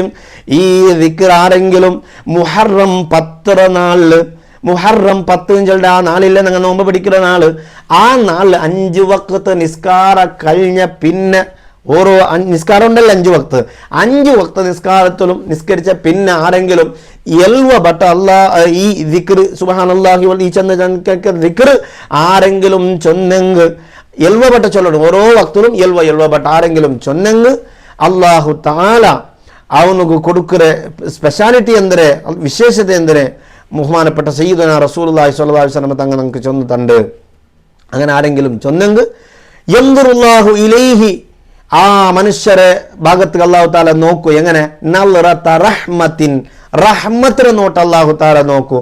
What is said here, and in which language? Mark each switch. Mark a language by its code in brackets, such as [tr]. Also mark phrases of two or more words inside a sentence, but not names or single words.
[ml] ഈ ദിക്ർ ആരെങ്കിലും മുഹറം 10 നാളില് മുഹറം 10 ആ നാളിലെ ഞങ്ങൾ നോമ്പ് പിടിക്കുന്ന നാള് ആ നാളിൽ 5 വക്ത് നിസ്കാര കഴിഞ്ഞ പിന്നെ ഓരോ നിസ്കാരം ഉണ്ടല്ലോ 5 വക്ത് 5 വക്ത് നിസ്കാരത്തിലും നിസ്കരിച്ച പിന്നെ ആരെങ്കിലും 11 വട്ട ഈ ദിക്ർ [ar] سبحان الله و [ml] ഈ ചെന്ന ദിക്ർ ആരെങ്കിലും ചൊന്നെങ്കിൽ 11 വട്ട ചൊല്ലണം. ഓരോ വക്തിലും 11 വട്ട ആരെങ്കിലും ചൊന്നെങ്കിൽ [ar] الله تعالى [kn] ಅವನಿಗೆ ಕೊಡುಕರೆ ಸ್ಪೆಷಾಲಿಟಿ ಅಂದರೆ ವಿಶೇಷತೆ ಎಂದರೆ [ml] ബഹുമാനപ്പെട്ട [ar] سيدنا رسول الله صلى الله عليه وسلم [ml] തങ്ങൾ നമുക്ക് ചൊന്നിട്ടുണ്ട്. അങ്ങനെ ആരെങ്കിലും ചൊന്നെങ്കിൽ [ar] ينظر الله إليه, [ml] ആ മനുഷ്യരെ ഭാഗത്ത് [ar] الله تعالى [ml] നോക്കൂ. എങ്ങനെ? [ar] نظرة رحمة, [ml] റഹ്മത്തിനെ നോട്ട് [ar] الله تعالى [ml] നോക്കൂ.